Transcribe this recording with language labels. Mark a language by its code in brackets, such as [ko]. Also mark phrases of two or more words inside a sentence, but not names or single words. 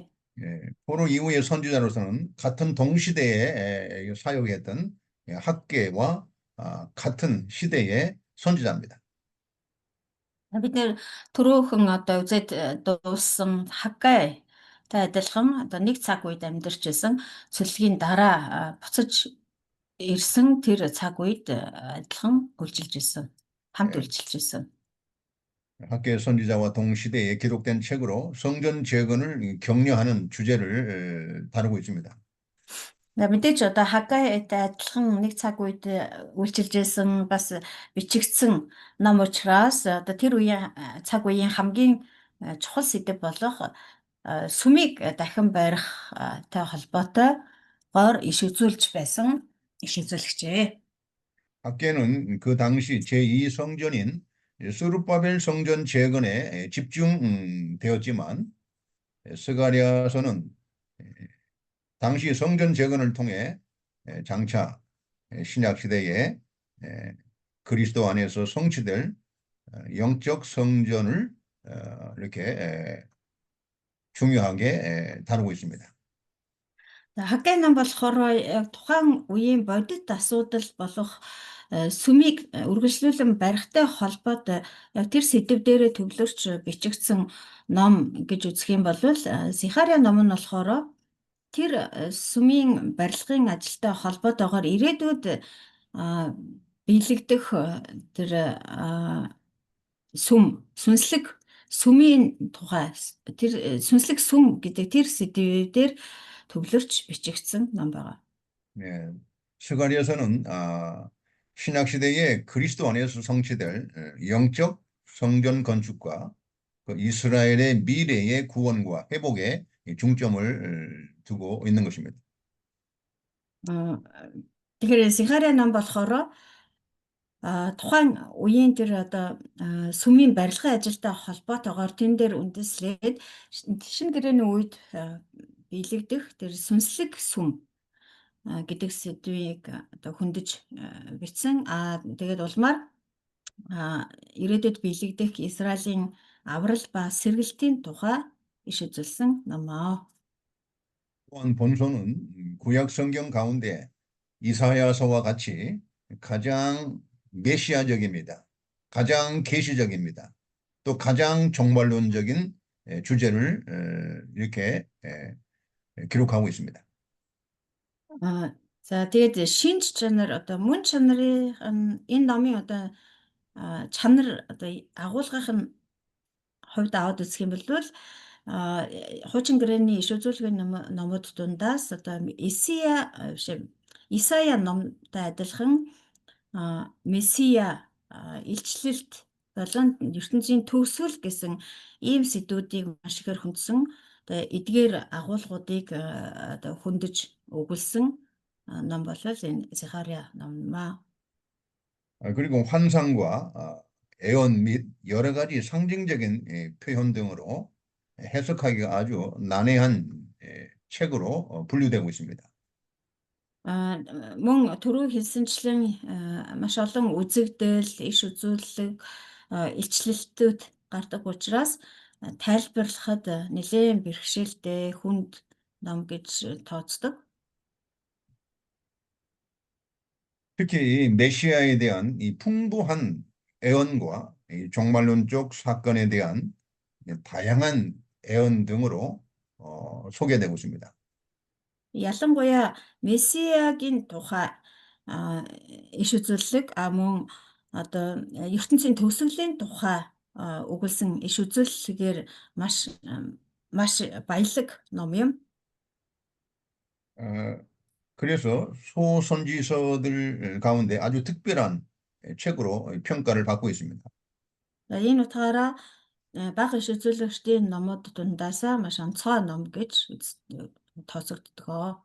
[ko] 포로 이후의 선지자로서는 같은 동시대에 사역했던 학계와 같은 시대의 선지자입니다. [mn] Бид нэр түрүүхэн одоо үзээд дууссан Хаггай та адилхан одоо нэг цаг үед амьдарч байсан цөллөгийн дараа буцаж ирсэн тэр цаг үед адилхан үйлчилж ирсэн. хамт үйлчилж ирсэн. [ko] 학계 선지자와 동시대에 기록된 책으로 성전 재건을 격려하는 주제를 다루고 있습니다. [mn] Мэдээж одоо Хаггайтай адилхан нэг цаг үед үйлчилж ирсэн бас бичигдсэн ном учраас одоо тэр үеийн цаг үеийн хамгийн чухал сэдэв болох сүмийг дахин барихтай холбоотойгоор иш үзүүлж байсан иш үзүүлэгчээ. [ko] 학계는 그 당시 제2성전인 스룹바벨 성전 재건에 집중되었지만 스가랴서는 당시 성전 재건을 통해 장차 신약 시대에 그리스도 안에서 성취될 영적 성전을 이렇게 중요하게 다루고 있습니다. [mn] Хаггай ном болохоор яг тухайн үеийн бодит асуудал болох сүмийг үргэлжлүүлэн барихтай холбоотой яг тэр сэдэв дээрээ төвлөрч бичигдсэн ном гэж үзэх юм бол Захария ном нь болохоор тэр сүмийн барилгын ажилтай холбоотойгоор ирээдүйд биелэгдэх тэр сүнслэг сүмийн тухай тэр сүнслэг сүм гэдэг тэр сэдвээр төвлөрч бичигдсэн ном байгаа. [ko] 네, 스가랴서는 신약 시대에 그리스도 안에서 성취될 영적 성전 건축과 그 이스라엘의 미래의 구원과 회복에 중점을 두고 있는 것입니다. [mn] Тэгэхээр Захария ном болохоор тухайн үеийн тэр одоо сүмийн барилгын ажилтай холбоотойгоор тэн дээр үндэслээд шинэ гэрээний үед биелэгдэх тэр сүнслэг сүм гэдэг сэдвийг одоо хөндөж бичсэн. Тэгээд улмаар ирээдүйд биелэгдэх Израилийн аврал ба сэргэлтийн тухай иш үзүүлсэн номоо. [ko] 또한 본서는 구약 성경 가운데 이사야서와 같이 가장 메시아적입니다. 가장 계시적입니다. 또 가장 종말론적인 주제를 이렇게 기록하고 있습니다. [mn] За тэгээд шинж чанар одоо мөн чанарын энэ номын одоо чанар одоо агуулгах нь хувьд аваад үзэх юм бол хуучин гэрээний иш үзүүлгийн номууд дундаас одоо Исая номтой адилхан Месиа илчлэлт болон ертөнцийн төгсгөл гэсэн ийм сэдвүүдийг маш ихээр хүндсэн одоо эдгээр агуулгуудыг одоо хөндөж өгүүлсэн ном болол энэ Захария номмаа. [ko] 그리고 환상과 애언 및 여러 가지 상징적인 표현 등으로 해석하기가 아주 난해한 책으로 분류되고 있습니다. [mn] Мөн түрүү хэлсэнчлэн маш олон үзэгдэл, иш үзүүлэлт, илчлэлтүүд гардаг учраас тайлбарлахад нэлээд бэрхшээлтэй хүнд ном гэж тооцдог. [ko] 특히 이 메시아에 대한 이 풍부한 애언과 이 종말론적 사건에 대한 다양한 애언 등으로 소개되고 있습니다. [mn] Ялангуяа Месиагийн тухай иш үзүүлэлт мөн одоо ертөнцийн төгсгөлийн тухай өгүүлсэн иш үзүүлэлгээр маш баялаг ном юм. [ko] 그래서 소선지서들 가운데 아주 특별한 책으로 평가를 받고 있습니다. [mn] Энэ утгаараа бага иш үзүүлэгчдийн номууд дундаасаа маш онцгой ном гэж тооцогддог.